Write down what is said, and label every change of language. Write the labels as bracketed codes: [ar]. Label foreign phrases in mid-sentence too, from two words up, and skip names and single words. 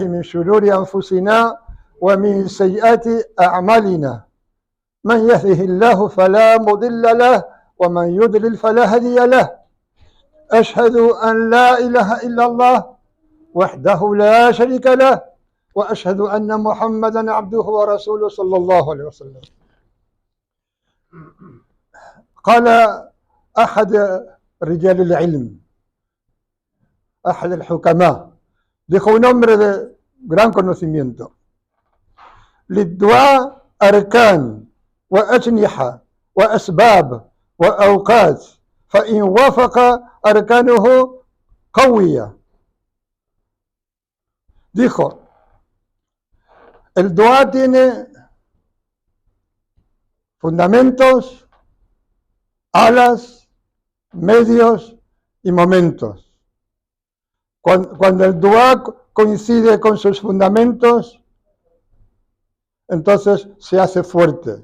[ar] من شرور أنفسنا ومن سيئات أعمالنا من يهده الله فلا مضل له ومن يضلل فلا هادي له أشهد أن لا إله إلا الله وحده لا شريك له وأشهد أن محمدا عبده ورسوله صلى الله عليه وسلم. قال أحد رجال العلم, أحد الحكماء, [es] dijo un hombre de gran conocimiento: للدعاء أركان وأجنحة وأسباب وأوقات فإن وافق أركانه قوية. Dijo, el dua tiene fundamentos, alas, medios y momentos. Cuando el dua coincide con sus fundamentos, entonces se hace fuerte.